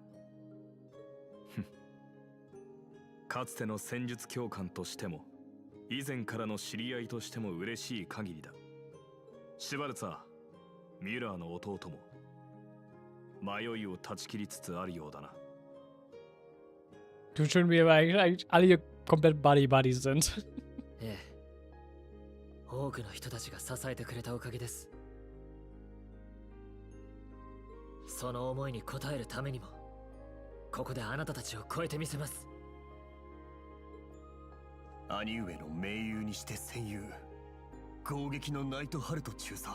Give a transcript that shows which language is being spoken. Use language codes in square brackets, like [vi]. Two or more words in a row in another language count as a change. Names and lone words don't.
[ja] かつての戦術教官としても以前からの知り合いとしても嬉しい限りだ。シュバルツァー、ミュラーの弟も迷いを断ち切りつつあるようだな。 [de] Du schön, wie wir eigentlich alle hier komplett Buddy-Buddies sind. [ja] ええ。多くの人たちが支えてくれたおかげです。その思いに応えるためにも、ここであなたたちを超えてみせます。兄上の盟友にして戦友、攻撃のナイトハルト中佐。